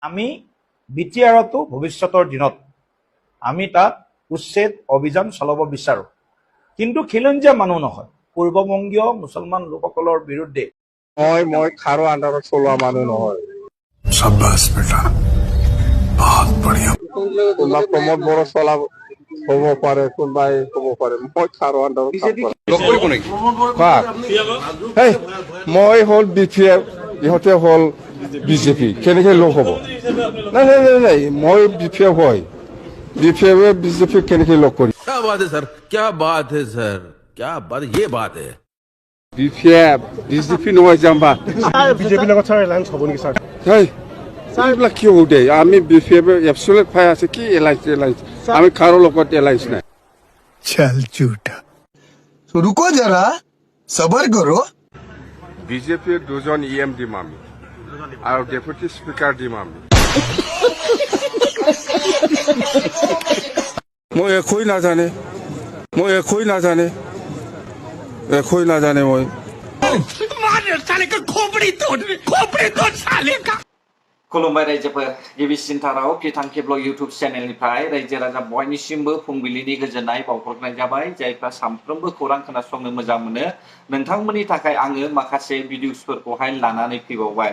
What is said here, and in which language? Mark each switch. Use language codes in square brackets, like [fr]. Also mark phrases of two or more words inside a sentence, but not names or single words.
[as] আমি বিটিআৰতো ভৱিষ্যতৰ দিনত আমি তাত উচ্ছেদ অভিযান চলাব বিচাৰো, কিন্তু খিলঞ্জীয়া মানুহ নহয়, পূৰ্ববংগীয় মুছলমান লোকসকলৰ বিৰুদ্ধে মই খাৰো আন্দোলন চলোৱা মানুহ নহয়। [hi] शाबाश बेटा, बहुत बढ़िया। [as] কোনোবা প্ৰমোদ বড়ো চলাব হ'ব পাৰে, কোনোবাই হ'ব পাৰে। মই খাৰো আন্দোলন মই হ'ল BPF, ইহঁতে হ'ল BJP, কেনেকে লগ হ'ব? নাই মই BPF হয়, BPF BJP কেনেকে লগ কৰি? [hi] क्या बात है सर, क्या बात है सर, क्या बात, ये बात है। [as] BPF BJP নহয় যাম্বা বিজেপিৰ লগত ছাৰ এলায়েন্স হ'ব নেকি ছাৰ? এইবিলাক কিয় উঠে? আমি BPF এবছলেট পাই আছে কি এলায়েন্স? আমি কাৰো লগত এলায়েন্স নাই। [hi] चल झूठा। तो रुको जरा, सबर करो। [as] বিজেপিৰ দুজন EM দিম আমি আৰু ডেপুটি স্পিকাৰ দিম আমি। মই একোই নাজানে মই। [brx] खुलुमबाय रायजोफोर, गिबिसिनथाराव फिथां [en] cable YouTube [brx] चेनेलनिफ्राय रायजो राजा बयनिसिमबो फुंबिलिनि गोजोननाय बावहरनाय जाबाय। जायफ्रा सानफ्रोमबो खौरां खोनासंनो मोजां मोनो, नोंथांमोननि थाखाय आङो माखासे भिडिअसफोरखौहाय लानानै फैबावबाय।